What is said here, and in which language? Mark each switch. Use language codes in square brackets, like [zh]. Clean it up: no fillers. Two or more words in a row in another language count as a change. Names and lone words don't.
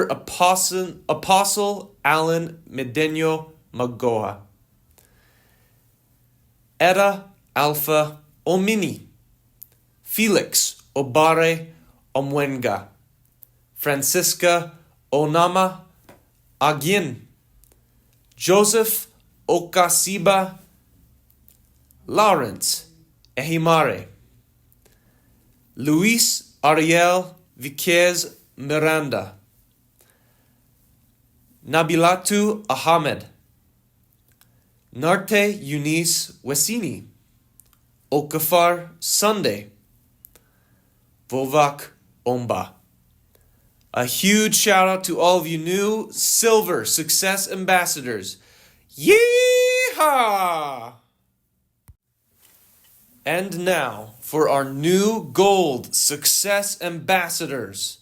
[en] Apostle Alan Medeno Magoa, Eda Alpha Omini, Felix Obare Omwenga, Francisca Onama Agin, Joseph Okasiba, Lawrence Ehimare, Luis Ariel Viquez Miranda, Nabilatu Ahmed, Narte Eunice Wesini, Okafar Sunday, Vovak Omba. A huge shout out to all of you new silver success ambassadors. Yeehaw! And now for our new gold success ambassadors.